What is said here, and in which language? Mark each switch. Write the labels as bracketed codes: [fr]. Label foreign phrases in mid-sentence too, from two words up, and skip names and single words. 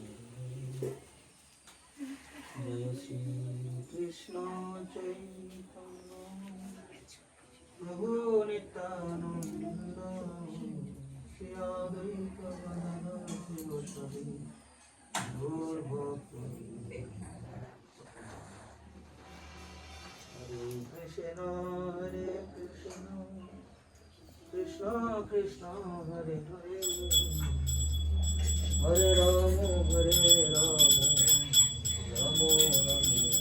[bn] জয় শ্রী কৃষ্ণ চৈতন্য প্রভু নিত্যানন্দ শ্রী অদ্বৈত গদাধর শিবসাদি গৌর ভক্ত [sa] Krishna Hare Krishna Krishna Krishna Hare Hare Hare Rama Hare Rama Rama Rama